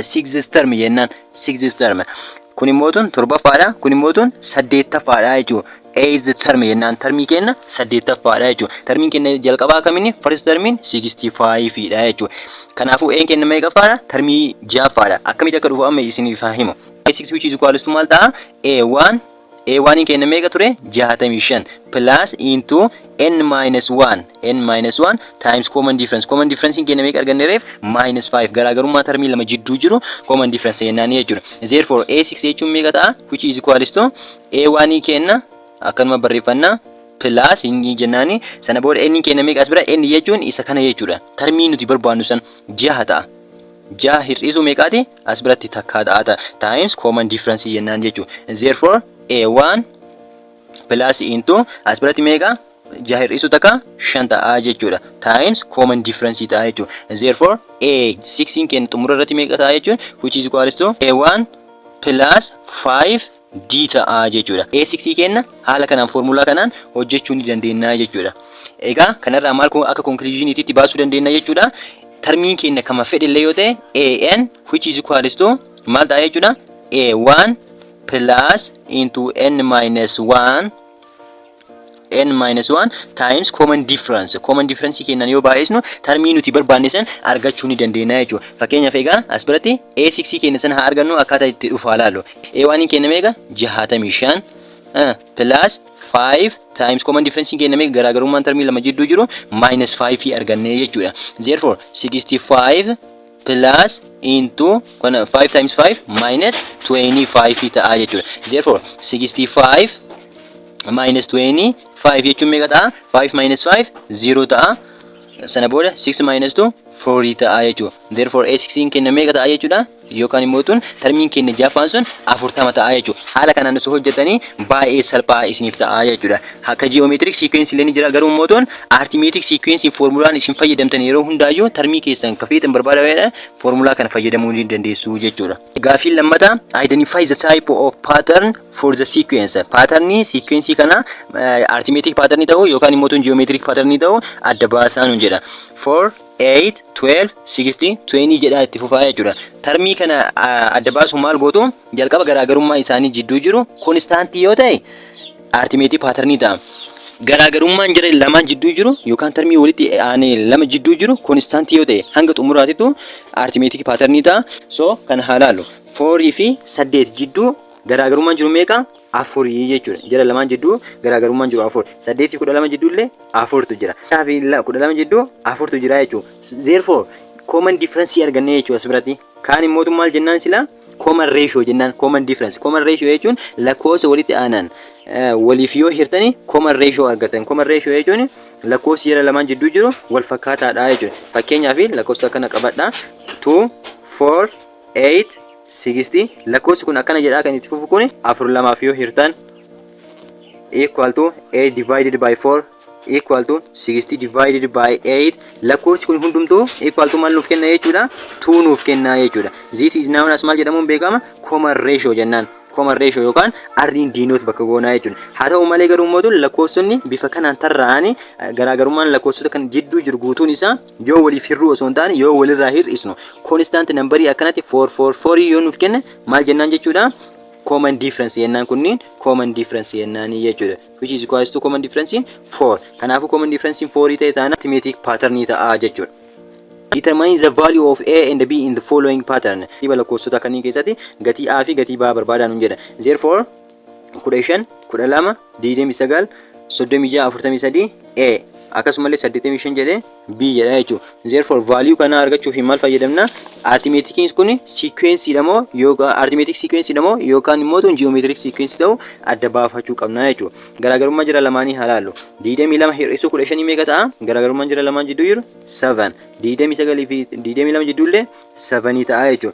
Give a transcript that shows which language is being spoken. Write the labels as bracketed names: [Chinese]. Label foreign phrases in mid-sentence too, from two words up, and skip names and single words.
[English] 6th term jennaan 6th term. [Oromo] Kun immoo tun torbaffaadha. Kun immoo tun saddeettaffaadha jechuudha. [English] 8th term [Oromo] jennaan termii keenya saddeettaffaadha jechuudha. Termiin keenya jalqabaa kamini? First termiin 65 dha jechuudha. Kanaafuu A keenya meeqaffaadha? Termii jahaffaadha. Akkamitti akka dhufu amma isiniif himu. [English] A6 which is equals to [Oromo] maal ta'a? A1 keenya meeqa ture? [English] 65 plus into n minus 1 times common difference. Common difference [Oromo] keenya meeqa arganneef? -5. Garaagarummaa termii lama jidduu jiru [English] common difference [Oromo] jennaan jechuudha. Therefore A6 jechuun meeqa ta'a? [English] Which is equals to [Oromo] A1 keenya akkanuma barreeffanna plus inni jennaani sana booda n keenya meeqa as bira? N jechuun isa kana jechuudha. Termii nuti barbaannu san 6 ta'a. 6 hir'isuu meeqaati? As biratti takkaa ta'a [English] times common difference [Oromo] jennaan jechuudha. [English] Therefore A1 plus into [Oromo] as biratti meeqa? 6 hir'isuu takka 5 ta'a jechuudha. [English] Times common difference [Oromo] ta'a jechuudha. Therefore A16 keenya xumura irratti meeqa ta'a jechuudha? [English] Which is equals to A1 plus 5D ta'a jechuudha. [Oromo] A6 keenya haala kanaan formula kanaan hojjechuu ni dandeenya jechuudha. Egaa kanarraa maal akka conclusioniitti baasuu dandeenya jechuudha. Termiin keenya kama fedhillee yoo ta'e AN [English] which is equals to [Oromo] maal ta'a jechuudha? [English] A1 plus into n minus 1 times common difference. Common difference [Oromo] keenan yoo baay'isnu termii nuti barbaanne san argachuu ni dandeenya jechuudha. Fakkeenyaaf egaa as biratti A6 keenya san haa argannu akkaataa itti dhufu ilaallu. A1 keenya meeqa? 65 [English] plus 5 times common difference [Oromo] keenya meeqa? Garaagarummaan termii lama jidduu jiru -5 arganne jechuudha. [English] Therefore 65 plus into 5 times 5 minus 25 ta'a jechuudha. [Oromo] Therefore 65 minus 25 jechuun meeqa ta'a? 5 minus 5 0 ta'a. Sana booda 6 minus 2 4 ta'a jechuudha. Therefore A6 keenya meeqa ta'a jechuudha? Yookaan immoo tun termiin keenya jaffaan sun 40 ta'a jechuudha. Haala kanaan osoo hojjetanii baay'ee salphaa isiniif ta'a jechuudha. Akka [English] geometric sequence [Oromo] illee ni jira garuu immoo tun [English] arithmetic sequence [Oromo] formulaan isin fayyadamtan yeroo hundaayyuu termii keessan kafeetan barbaadameedha formulaa kana fayyadamuu ni dandeessu jechuudha. [English] Gaafiin lammataa identify the type of pattern for the sequence. [Oromo] Patternii sequence kana [English] arithmetic pattern [Oromo] ta'u yookaan immoo tun [English] geometric pattern [Oromo] ta'u adda baasaa nu jedha. 4 8 12 16 20 jedha itti fufaa jechuudha. Termii kana adda baasu maal gootu jalqaba garaagarummaa isaanii jidduu jiru konstaantii yoo ta'e [English] arithmetic pattern [Oromo] ta'a. Garaagarummaan jira lamaan jidduu jiru yookaan termii walitti aanee lama jidduu jiru konstaantii yoo ta'e hanga xumuraatitu [English] arithmetic pattern [Oromo] ta'a. So kana haalaalu 4 fi 8 jidduu garaagarummaan jiru meeqa? 4 jechuudha. Jara lamaan jidduu garaagarummaan jiru 4. 8 fi 12 jidduu illee 4tu jira. 12 jidduu 4tu jira jechuudha. [English] Therefore common difference [Oromo] arganne jechuudha asirratti. Kaan immoo maal jennaan sila [English] common ratio [Oromo] jennaan [English] common difference. Common ratio [Oromo] jechuun lakkoofsa walitti aanan waliif yoo hirtanii [English] common ratio [Oromo] argatan. [English] Common ratio [Oromo] jechuun lakkoofsi jara lamaan jidduu jiru wal fakkaataadha jechuudha. Fakkeenyaaf lakkoofsa kana qabadha 2 4 8 60 lakkoofsi kun akkana jedha kan itti fufu kun 4 lamaaf yoo hirtan [English] equal to 8 divided by 4 equal to 60 divided by 8 [Oromo] lakkoofsi kun hundumtuu [English] equal to [Oromo] maal nuuf kenna jechuudha 2 nuuf kenna jechuudha. [English] This is known as [Oromo] maal jedhamuun beekama [English] common ratio [Oromo] jennaan. [English] Common ratio [Oromo] yookaan arriin diinoot bakka goonaa jechuudha. Haa ta'u malee garuu immoo lakkoofsonni bifa kanaan tarraa'anii garaagarummaan lakkoofsota kan jidduu jiru guutuun isaa yoo waliif hir'uu osoo hin taane yoo walirraa hir'isnu constant numberii akkanatti 4 yoo nuuf kenne maal jennaan jechuudha [English] common difference [Oromo] jennaan kunniin [English] common difference [Oromo] jennaan jechuudha. [English] Which is equals to common difference 4. [Oromo] Kanaafuu [English] common difference [Oromo] 4 ta'e taana [English] arithmetic pattern [Oromo] ta'a jechuudha. [English] Determine the value of A and B in the following pattern. [Oromo] Tiba lakkoofsota kanneen keessatti gatii A fi gatii B barbaadaa nu jedha. Therefore 15 12 29 36 43 A akkasumallee 85 jedhee B jedha jechuudha. Therefore value kana argachuuf maal fayyadamna? Arithmetic kun sequence moo yookaan [English] arithmetic sequence [Oromo] moo yookaan immoo tun [English] geometric sequence [Oromo] ta'u adda baafachuu qabna jechuudha. Garaagarummaa jira lamaanii halaallu. 22 hir'isuu 15 meeqa ta'a? Garaagarummaan jira lamaan jidduu jiru 7. 29 fi 22 jidduu illee 7 ta'a jechuudha.